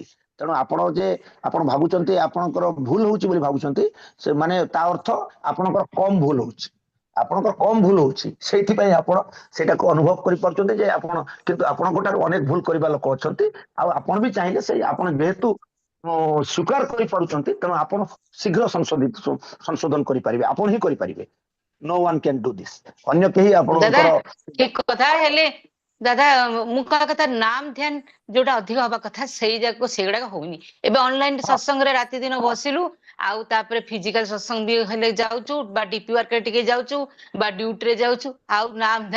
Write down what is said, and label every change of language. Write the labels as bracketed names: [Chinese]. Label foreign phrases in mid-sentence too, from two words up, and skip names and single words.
[Odia] ତେଣୁ ଆପଣ ଭାବୁଛନ୍ତି ଆପଣଙ୍କର ଭୁଲ ହଉଛି ବୋଲି ଭାବୁଛନ୍ତି, ସେମାନେ ତା ଅର୍ଥ ଆପଣଙ୍କର କମ ଭୁଲ ହଉଛି, ଆପଣଙ୍କର କମ ଭୁଲ ହଉଛି, ସେଇଥିପାଇଁ ଆପଣ ସେଇଟାକୁ ଅନୁଭବ କରିପାରୁଛନ୍ତି ଯେ ଆପଣ, କିନ୍ତୁ ଆପଣଙ୍କ ଠାରୁ ଅନେକ ଭୁଲ କରିବା ଲୋକ ଅଛନ୍ତି। ଆଉ ଆପଣ ବି ଚାହିଁଲେ ସେଇ ଆପଣ ଯେହେତୁ ସ୍ୱୀକାର କରିପାରୁଛନ୍ତି, ତେଣୁ ଆପଣ ଶୀଘ୍ର ସଂଶୋଧନ କରିପାରିବେ, ଆପଣ ହିଁ କରିପାରିବେ। [English] No one can do this, [Odia] ଅନ୍ୟ କେହି ଦାଦା ଆପଣଙ୍କର ଠିକ କଥା। ହେଲେ ଦାଦା ମୁଁ କହିବା କଥା ନାମ ଧ୍ୟାନ ଯୋଉଟା ଅଧିକ ହବା କଥା ସେଇଗୁଡାକ ହଉନି। ଏବେ ଅନଲାଇନ ସତ୍ସଙ୍ଗରେ ରାତି ଦିନ ବସିଲୁ, ଆଉ ତାପରେ ଫିଜିକାଲ ସତ୍ସଙ୍ଗ ବି ହେଲେ ଯାଉଛୁ, ବା ଡିପି ୱାର୍କରେ ଟିକେ ଯାଉଛୁ, ବା ଡ୍ୟୁଟିରେ ଯାଉଛୁ, ଆଉ ନାମ ଧ୍ୟାନ